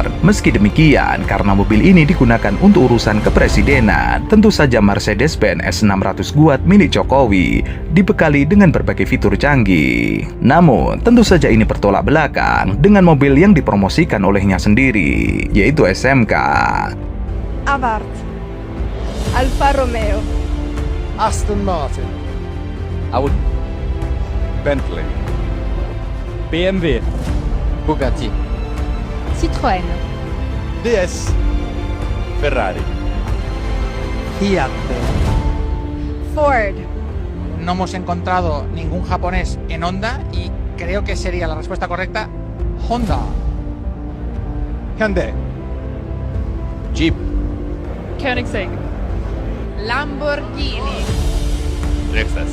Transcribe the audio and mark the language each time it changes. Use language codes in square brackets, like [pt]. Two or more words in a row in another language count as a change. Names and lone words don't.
[id] Meski demikian, karena mobil ini digunakan untuk urusan kepresidenan, tentu saja Mercedes-Benz S600 kuat milik Jokowi dibekali dengan berbagai fitur canggih. Namun, tentu saja ini bertolak belakang dengan mobil yang dipromosikan olehnya sendiri, yaitu SMK. Abarth, Alfa Romeo, Aston Martin, Audi, Bentley, BMW, Bugatti, Citroën, DS, Ferrari. Fiat. Ford, [es] No hemos encontrado ningún japonés en Honda y creo que sería la respuesta correcta Honda. Hyundai, Jeep, Koenigsegg, Lamborghini, Lexus,